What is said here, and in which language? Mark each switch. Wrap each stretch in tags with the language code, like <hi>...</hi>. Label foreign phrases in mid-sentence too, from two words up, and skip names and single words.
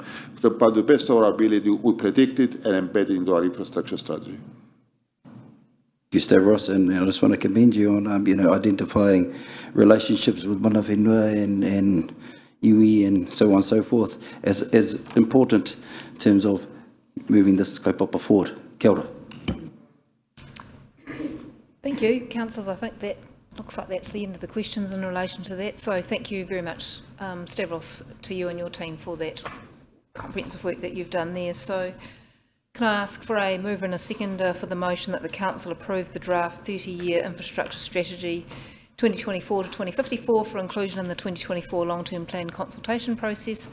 <en>But the best of our ability, we predict it and embed it into our infrastructure strategy. Thank you, Stavros, and I just want to commend you on identifying relationships with</en> <mi>Mana Whenua</mi> <en>and iwi and so on and so forth as important in terms of moving this kaupapa forward.</en> <mi>Kia ora.</mi> <en>Thank you, councillors. I think that looks like that's the end of the questions in relation to that. So thank you very much, Stavros, to you and your team for that comprehensive work that you've done there. So can I ask for a mover and a seconder for the motion that the Council approve the draft 30-year infrastructure strategy 2024 to 2054 for inclusion in the 2024 long-term plan consultation process?</en>